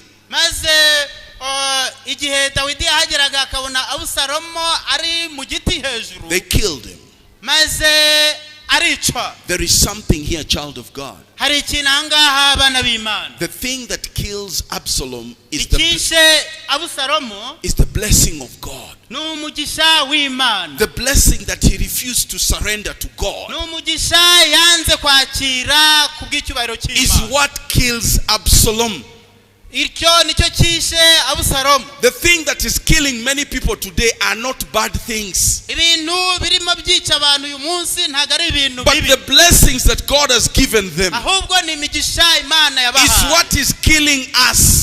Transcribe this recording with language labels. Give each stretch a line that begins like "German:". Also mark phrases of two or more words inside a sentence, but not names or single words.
Kinyarwanda: maze igihe Dawidi yahageraga akabona Abusalomo ari mu giti hejuru,
English: they killed him.
Kinyarwanda: maze aricwa.
English: There is something here, child of God.
Kinyarwanda: hari ikintu ahangaha abana b'Imana.
English: The thing that kills Absalom is
Kinyarwanda: ikishe Abusalomo
English: is the blessing of God.
Kinyarwanda: n'umugisha w'Imana.
English: The blessing that he refused to surrender to God
Kinyarwanda: n'umugisha yanze kwakira kubw'icyubahiro
English: is
Kinyarwanda: cy'Imana.
English: what kills Absalom. The thing that is killing many people today are not bad things, but the blessings that God has given them is what is killing us.